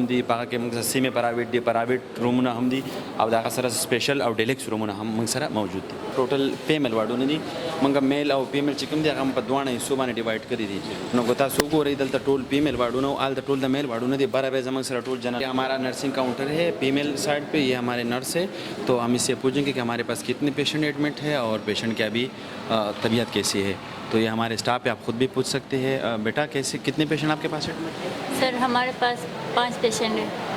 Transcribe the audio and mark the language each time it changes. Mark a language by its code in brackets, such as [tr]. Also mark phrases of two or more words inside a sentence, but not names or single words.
[ps] دي په هغه کې موږ سره سیمه پرایویټ دي پرایویټ رومونه هم دي او دا هغه سره سپیشل او ډیلکس رومونه هم موږ سره موجود دي ټوټل فیمیل واډونه دي موږ میل او فیمیل چې کوم دي هغه په دوه حصو باندې ډیوایډ کړی دي نو تاسو وګورئ دلته ټول فیمیل واډونه او ټول د میل واډونه دي برابر زموږ سره ټول جنرال [hi] हमारा नर्सिंग काउंटर है फीमेल साइड पे ये हमारे नर्स है तो हम इससे पूछेंगे कि हमारे पास कितने पेशेंट एडमिट है और पेशेंट की अभी तबीयत कैसी है तो ये हमारे स्टाफ है आप खुद भी पूछ सकते हैं बेटा कैसे कितने पेशेंट आपके पास एडमिट है सर हमारे पास 5 पेशेंट हैं